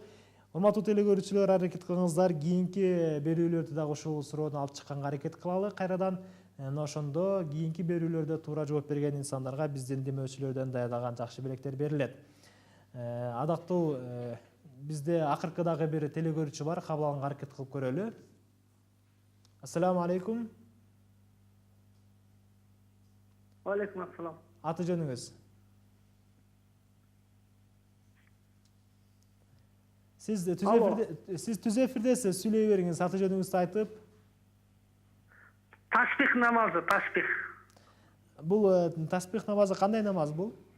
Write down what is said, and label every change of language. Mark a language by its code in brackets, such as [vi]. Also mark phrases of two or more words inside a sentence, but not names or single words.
[ky] Урматтуу телекөрүүчүлөр, аракет кылыңыздар, кийинки берүүлөрдү дагы ушул суроону алып чыкканга аракет кылалы кайрадан. Ошондо кийинки берүүлөрдө туура жооп берген инсандарга биздин демөөчүлөрдөн даярдалган жакшы белектер берилет. Адактуу, бизде акыркы дагы бир телекөрүүчү бар, кабыл алганга аракет кылып көрөлү. [ar] السلام عليكم. عليكم السلام. [ky] Аты жөнүңүз? Сиз түз эфирдесиз, сүйлөй бериңиз, аты жөнүңүздү айтып. Таспих намазы, таспих. Бул таспих намазы кандай намаз бул?